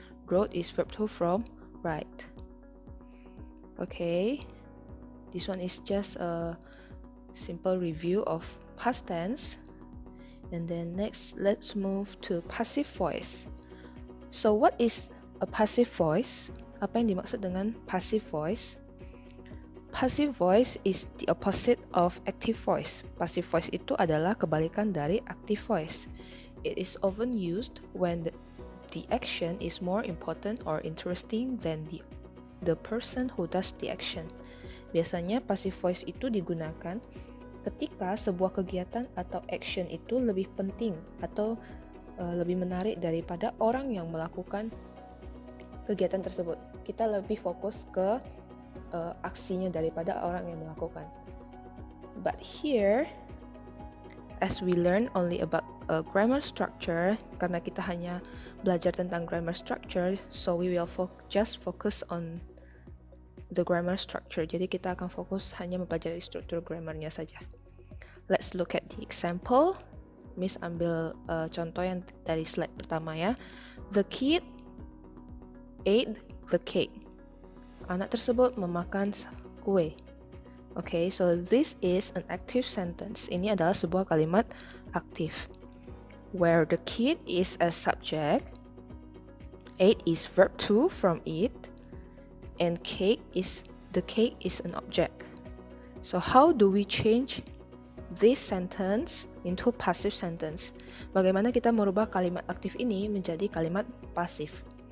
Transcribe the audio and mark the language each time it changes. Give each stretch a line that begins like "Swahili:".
English: Wrote is verb to from write. Okay, this one is just a simple review of past tense. And then next, let's move to passive voice. So what is a passive voice?
Indonesian: Apa yang dimaksud dengan passive voice?
English: Passive voice is the opposite of active voice.
Indonesian: Passive voice itu adalah kebalikan dari active voice.
English: It is often used when the action is more important or interesting than the person who does the action.
Indonesian: Biasanya passive voice itu digunakan ketika sebuah kegiatan atau action itu lebih penting atau lebih menarik daripada orang yang melakukan kegiatan tersebut. Kita lebih fokus ke aksinya daripada orang yang melakukan.
English: But here, as we learn only about grammar structure,
Indonesian: karena kita hanya belajar tentang grammar structure,
English: so we will just focus on the grammar structure.
Indonesian: Jadi kita akan fokus hanya mempelajari struktur grammarnya saja.
English: Let's look at the example.
Indonesian: Miss ambil contoh yang dari slide pertama ya.
English: The kid ate the cake.
Indonesian: Anak tersebut memakan kue.
English: Okay, so this is an active sentence.
Indonesian: Ini adalah sebuah kalimat aktif.
English: Where the kid is a subject, ate is verb to from eat, and the cake is an object. So how do we change this sentence into passive sentence?
Indonesian: Bagaimana kita merubah kalimat aktif ini menjadi kalimat pasif?